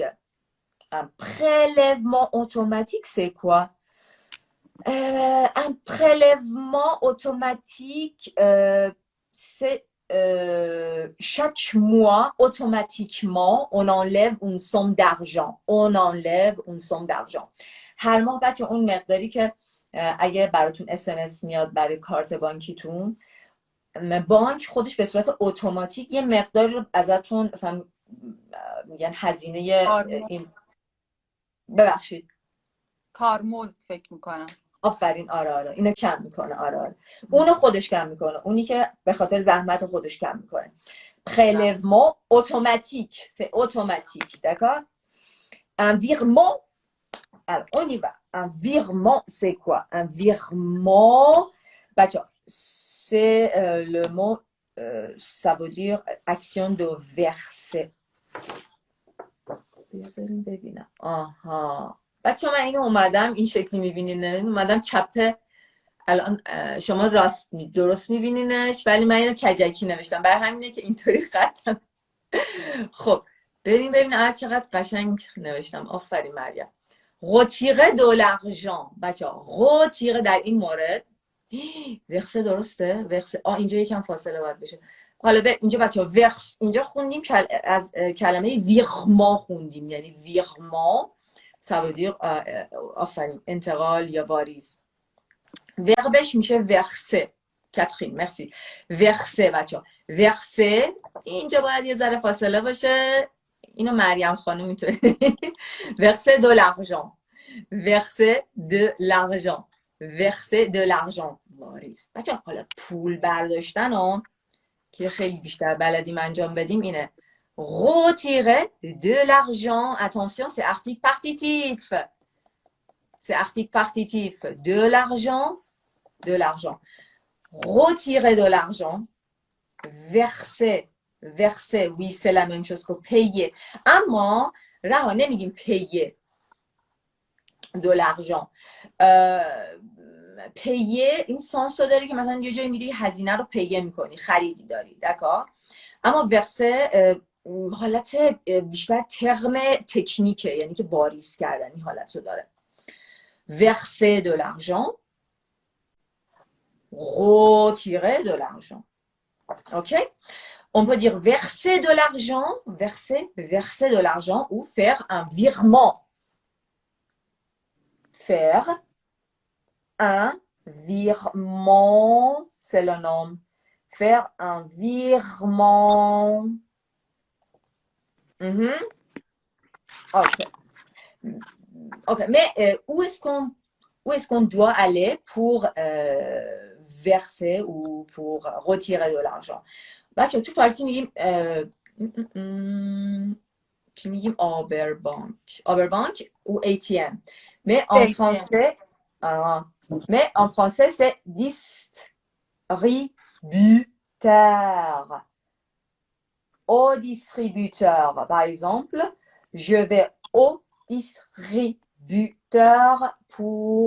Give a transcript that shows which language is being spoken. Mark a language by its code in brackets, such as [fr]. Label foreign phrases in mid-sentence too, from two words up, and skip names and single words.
[fr] Un prélèvement automatique, c'est quoi? Un prélèvement automatique, c'est chaque mois, automatiquement, on enlève une somme d'argent. [fa] هر ماه بچه اون مقداری که اگه براتون SMS میاد برای کارت بانکیتون، بانک خودش به صورت اتوماتیک یه مقداری رو ازتون مثلا میگن هزینه این ببخشید کارمزد فکر میکنم. آفرین. آره اینو کم میکنه. آره اونو خودش کم میکنه، اونی که به خاطر زحمت خودش کم میکنه. [fr] prélèvement automatique, c'est automatique, d'accord? Un virement, alors on y va. Un virement, c'est quoi? Un virement, c'est le mot, ça veut dire action de verser. [fa] ببینم. بچه من اینو اومدم این شکلی میبینین، اومدم چپه. الان شما راست درست میبینینش، ولی من اینو کجکی نوشتم، برای همینه که اینطوری خطم. خب بریم ببینم چقدر قشنگ نوشتم. آفرین مریم. [fr] retirer de l'argent. [fa] بچه ها retirer در این مورد ورسه درسته؟ ورسه اینجا یکم فاصله باید بشه. حالا اینجا بچه ها ورس، اینجا خوندیم از کلمه ویرمان خوندیم، یعنی ویرمان [fr] ça veut dire [fa] آفرین انتقال یا واریز. وربش میشه ورسه کاترین مرسی. ورسه بچه، ورسه اینجا باید یه ذره فاصله باشه، اینو مریم خانم میتونه. [fr] verser de l'argent, verser de l'argent, verser de l'argent. [fa] واریز بچه حالا پول برداشتن ها که خیلی بیشتر بلدیم انجام بدیم اینه [fr] retirer de l'argent. Attention, c'est article partitif. C'est article partitif. De l'argent, de l'argent. Retirer de l'argent. Verser. Verser, oui, c'est la même chose que payer. [fa] اما رها نمیگیم [fr] payer de l'argent. [fa] payer این سانس رو داره که مثلا یه جایی میری هزینه رو پیه میکنی، خریدی داری، دکار. اما ورسه حالت بیشتر ترم تکنیکه، یعنی که باریز کردن این حالت رو داره. [fr] verser de l'argent، retirer de l'argent. Ok? On peut dire verser de l'argent, verser de l'argent ou faire un virement. Faire un virement, c'est le nom. Faire un virement. Ok. Ok, mais où est-ce qu'on doit aller pour verser ou pour retirer de l'argent? [fa] بچه تو فارسی میگیم چی میگیم؟ آبربانک ou ATM. [fr] Mais en français, c'est distributeur. Au distributeur. Par exemple, je vais au distributeur pour...